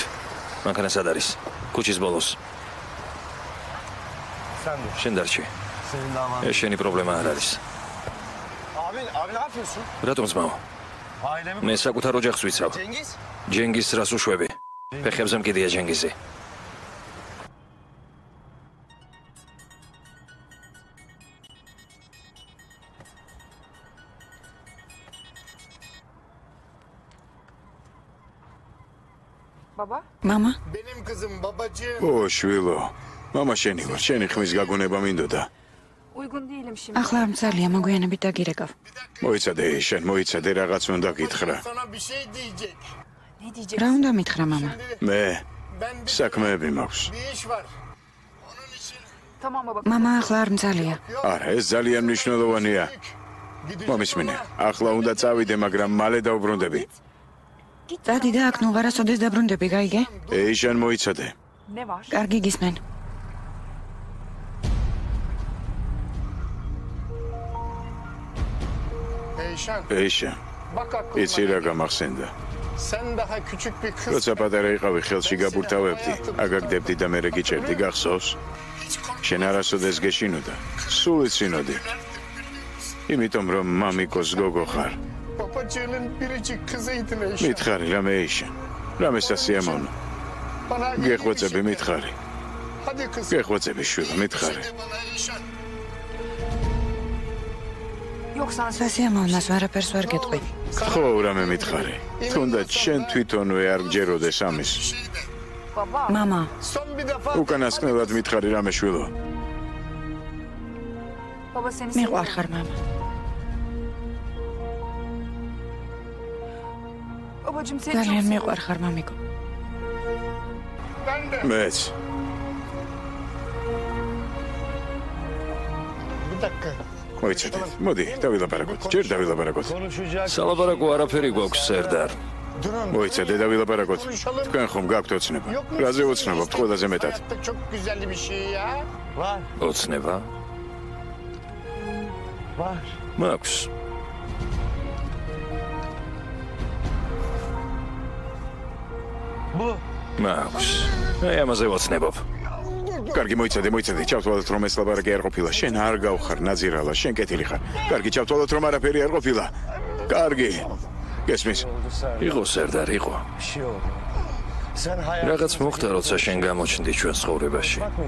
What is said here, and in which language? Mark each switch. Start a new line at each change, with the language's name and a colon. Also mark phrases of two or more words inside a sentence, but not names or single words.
Georgian: მანქანა სად არის? ქუჩის ბოლოს. შენ დარჩი. ეს შენი პრობლემა არ არის.
Turkish: Abi ne yapıyorsun?
Georgian: რატომ ზმაო?
Turkish: Ailemi
Georgian: მე საკუთარ ოჯახს ვიცავ. Cengiz? ჯენგის რას უშვები? ფეხებზე მკიდია ჯენგიზი. მამა,
Turkish: Benim kızım babacığım.
Georgian: ო, შვილო. მამა შენი ვარ, შენი ხმის გაგონება მინდოდა. ახლა არ მცალია, მოგვიანებით დაგირეკავ. მოიცადე, შენ მოიცადე, რაღაც უნდა გითხრა.
Turkish: Sana bir şey diyecek.
Georgian: რა უნდა მითხრა მამა? მე
Turkish: Ben bir
Georgian: საქმეები მაქვს.
Turkish: iş var. Onun için
Georgian: მამა ახლა არ მცალია. არა, ეს ძალიან მნიშვნელოვანია. მომისმინე, ახლა უნდა წავიდე, მაგრამ მალე დაუბრუნდები. დადი და აქ ნუ ვარასოდეს დაბრუნდები, გაიგე? ეიშან მოიცადე. კარგი გისმენ. Eyşan. ეიშან,
Turkish: Bak aklıma.
Georgian: იცი რა გამახსენდა?
Turkish: Sen daha küçük bir kız.
Georgian: როცა პატარა იყავი, ხელში გაბურთავებდი, აგაგდებდი და მე რეგიჭერდი, გახსოვს? შენ არასოდეს გეშინოდა. სულ იცინოდი. იმიტომ რომ მამიკოს გოგო ხარ.
Turkish: Babacığının biricik kızıydın Eyşan.
Georgian: მითხარი რამე ეიშან. რამე სასიამოვნო.
Turkish: Bana
Georgian: გეხვეწები მითხარი.
Turkish: Hadi kız.
Georgian: გეხვეწები შვილო, მითხარი.
Turkish: Bana Eyşan.
Georgian: სასიამოვნოს ვარაფერს ვერ გეტყვი. ხო, რამე მითხარი. თუნდაც შენ თვითონვე არ გჯეროდეს ამის. მამა,
Turkish: Son bir defa.
Georgian: უკანასკნელად მითხარი რამე შვილო. მიყვარხარ მამა. ძალიან მიყვარხარ მამიკო.
Turkish: Ben de.
Georgian: მეც.
Turkish: Bir dakika.
Georgian: მოიცადე. მოდი, დავილაპარაკოთ. ჯერ დავილაპარაკოთ. სალაპარაკო არაფერი გვაქვს, სერდარ.
Turkish: Durun.
Georgian: მოიცადე, დავილაპარაკოთ. თქვენ ხომ გაქვთ ოცნება? რაზე ოცნებობთ ყველაზე მეტად?
Turkish: Hayatta çok güzel bir şey ya. Var.
Georgian: ოცნება?
Turkish: Var.
Georgian: მაქვს.
Turkish: Bu.
Georgian: მაქვს. აი ამაზე ვოცნებობ. კარგი, მოიცადე, ჩავთვალოთ რომ ეს ლაპარაკი არ ყოფილა. შენ არ გავხარ ნაზირალა, შენ კეთილი ხარ. კარგი, ჩავთვალოთ რომ არაფერი არ ყოფილა. კარგი. გესმის? იყო სერდარ, იყო. რაღაც მოხდა, როცა შენ გამოჩნდი ჩვენ ცხოვრებაში.